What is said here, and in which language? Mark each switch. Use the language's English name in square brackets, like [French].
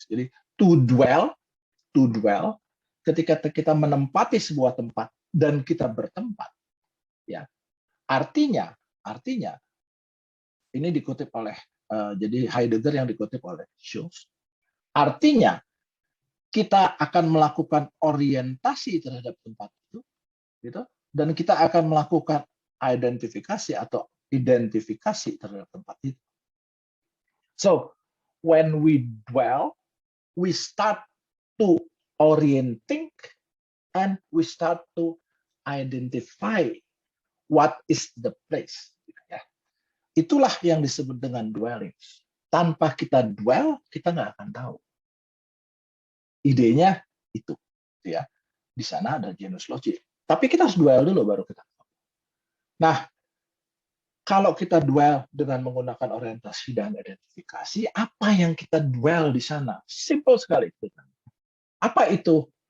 [Indonesian] Jadi to dwell, ketika kita menempati sebuah tempat dan kita bertempat, ya artinya ini dikutip oleh jadi Heidegger yang dikutip oleh Schultz. Artinya kita akan melakukan orientasi terhadap tempat itu, gitu, dan kita akan melakukan identifikasi atau identifikasi terhadap tempat itu. [English] So, when we dwell, we start to orienting and we start to identify what is the place. [Indonesian] Itulah yang disebut dengan dwelling. Tanpa kita dwell, kita nggak akan tahu. Idenya itu, ya. Di sana ada genus loci. Tapi kita harus dwell dulu baru kita tahu. Nah, kalau kita dwell dengan menggunakan orientasi dan identifikasi, apa yang kita dwell di sana? Simple sekali. Apa itu?